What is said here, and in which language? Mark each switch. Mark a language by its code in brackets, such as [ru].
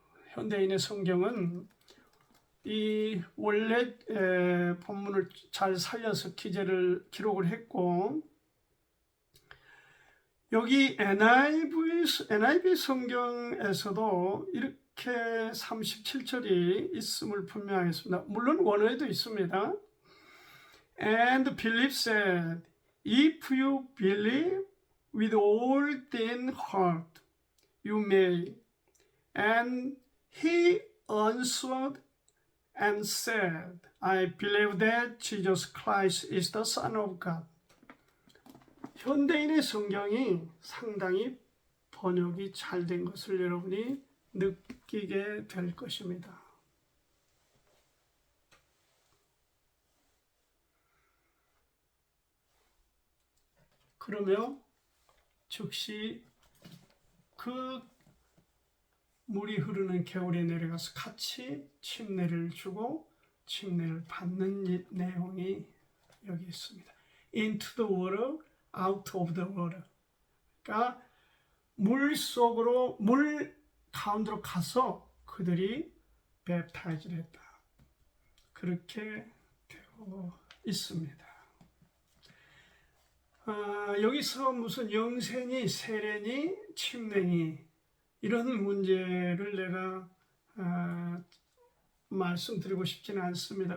[ko] 현대인의 성경은 이 원래 본문을 잘 살려서 기록을 했고, 여기 NIV 성경에서도 이렇게 37절이 있음을 분명하겠습니다. 물론 원어에도 있습니다. [en] And Philip said, If you believe with all thine heart, you may. And he answered and said, I believe that Jesus Christ is the Son of God. [ko] 현대인의 성경이 상당히 번역이 잘 된 것을 여러분이 느끼게 될 것입니다. 그러며 즉시 그 물이 흐르는 겨울에 내려가서 같이 침례를 주고 침례를 받는 내용이 여기 있습니다. [en] Into the water, out of the water. [ko] 그러니까 물 속으로, 물 가운데로 가서 그들이 뵙타이즈를 했다. 그렇게 되어 있습니다. 여기서 무슨 영생이, 세례니, 침례니 이런 문제를 내가 말씀드리고 싶지는 않습니다.